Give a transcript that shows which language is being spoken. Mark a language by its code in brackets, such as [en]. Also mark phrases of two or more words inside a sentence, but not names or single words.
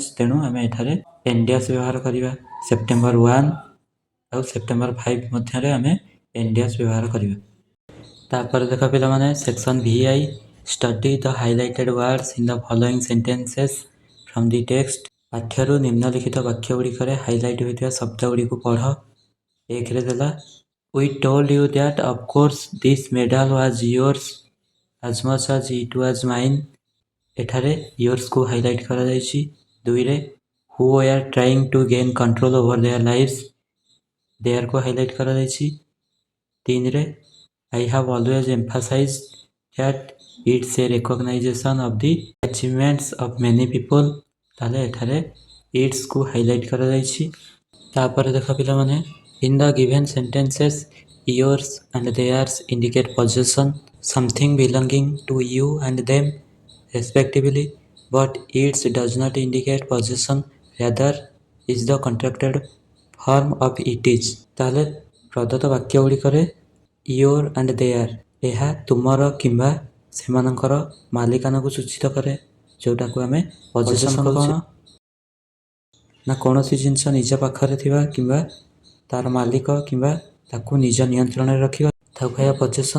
[or] ତେଣୁ ଆମେ ଏଠାରେ ଏନ୍ଡ୍ୟାସ୍ ବ୍ୟବହାର କରିବା। ସେପ୍ଟେମ୍ବର 1 ଆଉ ସେପ୍ଟେମ୍ବର 5 ମଧ୍ୟରେ ଆମେ ଏନ୍ଡ୍ୟାସ୍ ବ୍ୟବହାର କରିବା। ତାପରେ ଦେଖ ପିଲାମାନେ [en] section VI study the highlighted words in the following sentences from the text. [or] ପାଠ୍ୟରୁ ନିମ୍ନଲିଖିତ ବାକ୍ୟ ଗୁଡ଼ିକରେ ହାଇଲାଇଟ୍ ହୋଇଥିବା ଶବ୍ଦ ଗୁଡ଼ିକୁ ପଢ଼। ଏକରେ ଦେଲା [en] We told you that of course this medal was yours as much as it was mine। [or] ଏଠାରେ yours କୁ ହାଇଲାଇଟ୍ କରାଯାଇଛି। ଦୁଇରେ [en] who were trying to gain control over their lives there [or] କୁ ହାଇଲାଇଟ୍ କରାଯାଇଛି। [en] ତିନିରେ I have always emphasized that it's a recognition of the achievements of many people। [or] ତାହେଲେ ଏଠାରେ it's କୁ ହାଇଲାଇଟ୍ କରାଯାଇଛି। ତାପରେ ଦେଖ ପିଲାମାନେ [en] in the given sentences yours and theirs indicate possession something belonging to you and them respectively, but its does not indicate possession, rather is the contracted form of it is। [or] ତାହେଲେ ପ୍ରଦତ୍ତ ବାକ୍ୟ ଗୁଡ଼ିକରେ [en] your and their [or] ଏହା ତୁମର କିମ୍ବା ସେମାନଙ୍କର ମାଲିକାନାକୁ ସୂଚିତ କରେ, ଯେଉଁଟାକୁ ଆମେ possession କହୁଛେ। ନା କୌଣସି ଜିନିଷ ନିଜ ପାଖରେ ଥିବା କିମ୍ବା ତାର ମାଲିକ କିମ୍ବା ତାକୁ ନିଜ ନିୟନ୍ତ୍ରଣରେ ରଖିବା ତାକୁ କହିବା possession।